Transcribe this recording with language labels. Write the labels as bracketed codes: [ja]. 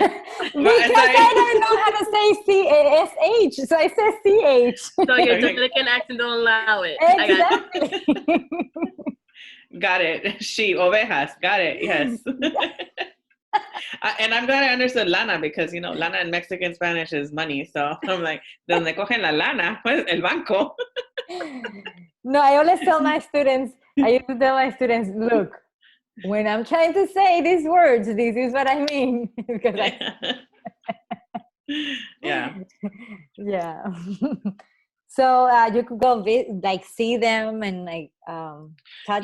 [en] Because I don't know how to say CASH, so I said CH. So your Okay. Dominican accent don't allow it. Exactly. Got it. Sheep, ovejas. Got it. Yes. And I'm glad I understood lana because, you know, lana in Mexican Spanish is money. So I'm like, [es] ¿Dónde cogen la lana? Pues el banco. [en] No, I always tell my students, look, when I'm trying to say these words, this is what I mean. Because Yeah. Yeah. So you could go see them and like touch